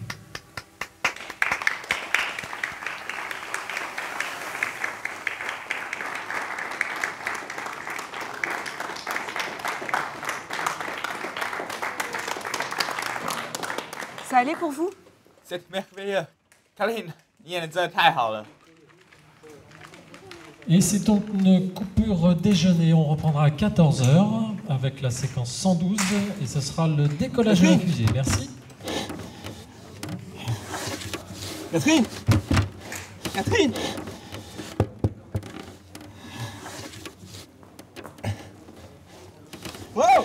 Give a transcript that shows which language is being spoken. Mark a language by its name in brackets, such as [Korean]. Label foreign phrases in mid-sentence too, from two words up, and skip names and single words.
[French] Ça allait pour vous? C'est merveilleux. Kaline, [Chinese] 你演的真的太好了。 [French] Et c'est donc une coupure déjeuner. On reprendra à 14h avec la séquence 112 et ce sera le décollage de la fusée. Merci. Catherine! Catherine! Wow!